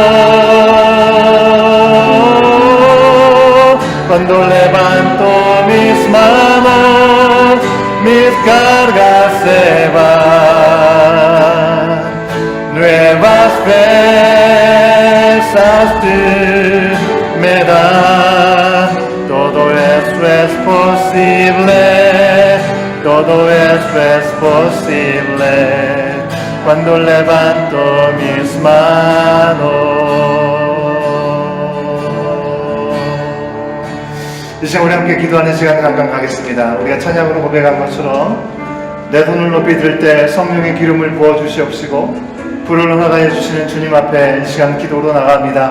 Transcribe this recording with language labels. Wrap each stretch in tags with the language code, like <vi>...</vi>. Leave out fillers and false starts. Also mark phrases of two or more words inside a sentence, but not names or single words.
<es>Cuando levanto mis manos, mis cargas se van, nuevas fuerzas tú me das. Todo eso es posible, todo eso es posible. Cuando levanto mis manos.</es> <ko>이 시간 우리 함께 기도하는 시간을 잠깐 가겠습니다. 우리가 찬양으로 고백한 것처럼 내 손을 높이 들 때 성령의 기름을 부어 주시옵시고 불을 허락해 주시는 주님 앞에 이 시간 기도로 나갑니다.</ko>